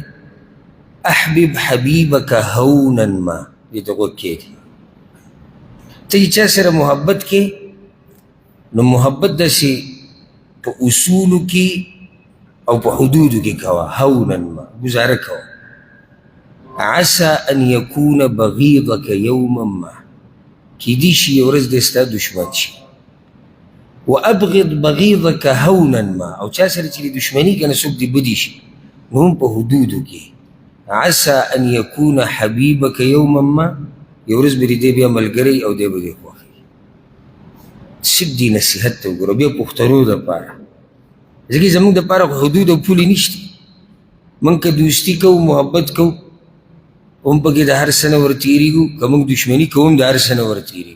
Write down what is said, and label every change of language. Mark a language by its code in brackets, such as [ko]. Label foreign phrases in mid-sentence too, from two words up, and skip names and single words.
[ar] احبب حبیبک هونا ما، [ps] دې ته غوږ کښېږدي. ته چې چا سره محبت کې، نو محبت داسې په اصولو کې او په حدودو کې کوه، [ar] هونا ما، [ps] ګزاره کوه. [ar] عسى ان يكون بغيضك يوما ما، [ps] کیدی شي یو ورځ دې ستا دشمن شي. [ar] وابغض بغيضك هونا ما، [ps] او چا سره چې دشمني کنه څوک دې بدي شي، نو هم په حدودو کې. [ar] عسى ان يكون حبيبك يوما ما، [ps] یو ورځ به دې بیا ملګری او دې به دې خوښي. صرف دې نصیحت ته وګوره، بیا پښتنو دپاره، ځکه زموږ دپاره خو حدود او پولې نشته. موږ که دوستي کوو، محبت کوو، هم پکې د هر څه نه ورتېرېږو، که موږ دشمني کوو هم د هر څه نه ورتېرېږو.